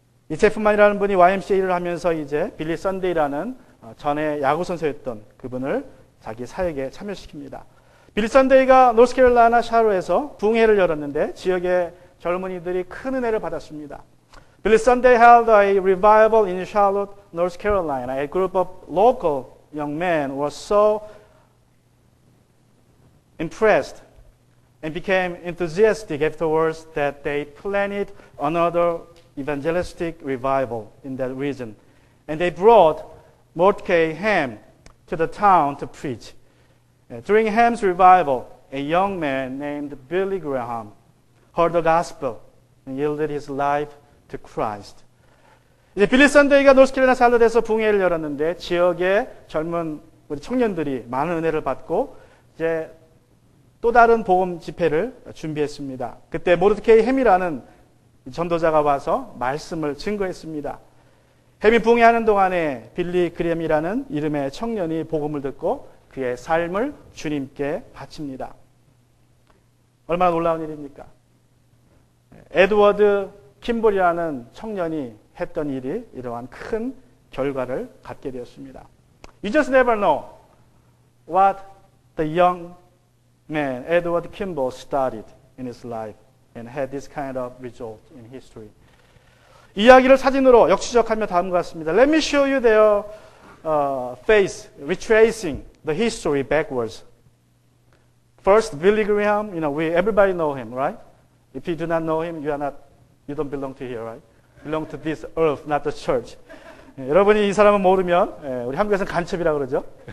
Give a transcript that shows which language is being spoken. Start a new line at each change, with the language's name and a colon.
Korean: 이 체프만이라는 분이 YMCA를 하면서 이제 빌리 선데이라는 전에 야구 선수였던 그분을 자기 사역에 참여시킵니다. 빌리 선데이가 노스캐롤라이나 샤롯에서 부흥회를 열었는데 지역의 젊은이들이 큰 은혜를 받았습니다.
English: Billy Sunday held a revival in Charlotte, North Carolina. A group of local young men was so impressed and became enthusiastic afterwards that they planned another evangelistic revival in that region. And they brought Mordecai Ham to the town to preach. During Ham's revival, a young man named Billy Graham heard the gospel and yielded his life to Christ.
Korean: 이제 빌리 선데이가 노스캐롤라이나 샬롯에서 부흥회를 열었는데 지역의 젊은 우리 청년들이 많은 은혜를 받고 이제 또 다른 복음 집회를 준비했습니다. 그때 모르드케이 햄이라는 전도자가 와서 말씀을 증거했습니다. 햄이 부흥회하는 동안에 빌리 그램이라는 이름의 청년이 복음을 듣고 그의 삶을 주님께 바칩니다. 얼마나 놀라운 일입니까? 에드워드 킴볼이라는 청년이 했던 일이 이러한 큰 결과를 갖게 되었습니다.
English: You just never know what the young man, Edward Kimball, started in his life and had this kind of result in history.
Korean: 이야기를 사진으로 역추적하며 다음과 같습니다.
English: Let me show you their face, retracing the history backwards. First, Billy Graham, everybody know him, right? If you do not know him, you don't belong to here, right? Belong to this earth, not the church.
Korean: 여러분이 이 사람을 모르면, 우리 한국에서는 간첩이라고 그러죠.